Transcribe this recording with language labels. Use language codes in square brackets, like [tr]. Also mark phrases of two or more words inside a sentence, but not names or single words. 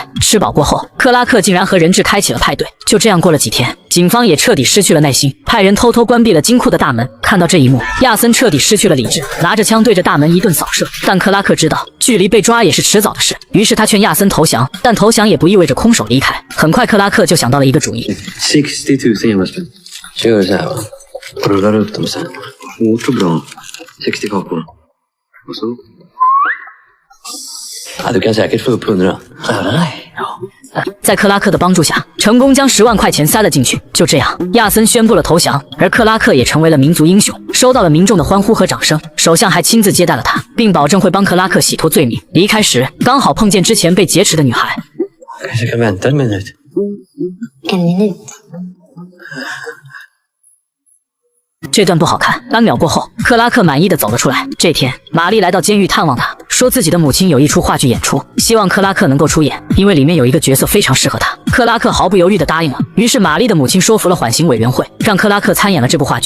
[zh] 吃饱过后，克拉克竟然和人质开启了派对。就这样过了几天，警方也彻底失去了耐心，派人偷偷关闭了金库的大门。看到这一幕，亚森彻底失去了理智，拿着枪对着大门一顿扫射。但克拉克知道距离被抓也是迟早的事，于是他劝亚森投降，但投降也不意味着空手离开。很快克拉克就想到了一个主意。 [sv] 60 000 spänn. Så gör du så här va. Och rullar upp dem sen. Hårt och bra. 60 kakor. Och så. Ja, du kan säkert få upp 100. [zh] 在克拉克的帮助下，成功将10万块钱塞了进去。就这样，亚森宣布了投降，而克拉克也成为了民族英雄，收到了民众的欢呼和掌声。首相还亲自接待了他，并保证会帮克拉克洗脱罪名。离开时，刚好碰见之前被劫持的女孩。 [sv] Kanske kan vänta en minut. En minut. [zh] 这段不好看。3秒过后，克拉克满意的走了出来。这天，玛丽来到监狱探望他， 说自己的母亲有一出话剧演出，希望克拉克能够出演，因为里面有一个角色非常适合他。克拉克毫不犹豫地答应了。于是玛丽的母亲说服了缓刑委员会，让克拉克参演了这部话剧。